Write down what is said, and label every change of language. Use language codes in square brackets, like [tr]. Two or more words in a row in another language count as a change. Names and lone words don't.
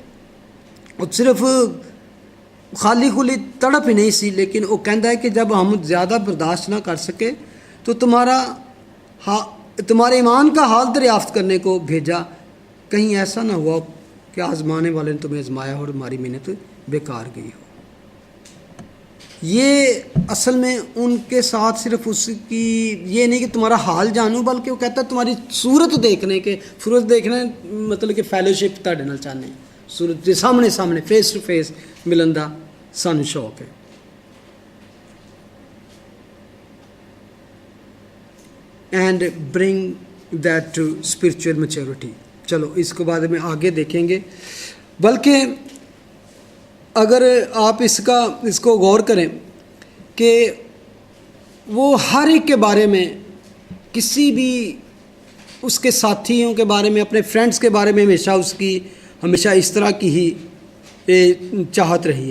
[ur] صرف خالی کھلی تڑپ ہی نہیں سی، لیکن وہ کہندا ہے کہ جب ہم زیادہ برداشت نہ کر سکے تو تمہارے ایمان کا حال دریافت کرنے کو بھیجا، کہیں ایسا نہ ہوا کہ آزمانے والے نے تمہیں آزمایا اور ہماری محنت بیکار گئی ہو۔ یہ اصل میں ان کے ساتھ صرف اس کی یہ نہیں کہ تمہارا حال جانوں، بلکہ وہ کہتا ہے تمہاری صورت دیکھنے کے، صورت دیکھنا مطلب کہ [pa] فیلوشپ تہاڈے نال چاہنے، صورت دے سامنے [en] face to face [pa] ملن دا سانوں شوق ہے۔ [en] and bring that to spiritual maturity. [ur] چلو اس کے بعد میں آگے دیکھیں گے، بلکہ اگر آپ اس کو غور کریں کہ وہ ہر ایک کے بارے میں، کسی بھی اس کے ساتھیوں کے بارے میں، اپنے فرینڈس کے بارے میں ہمیشہ اس طرح کی ہی چاہت رہی ہے.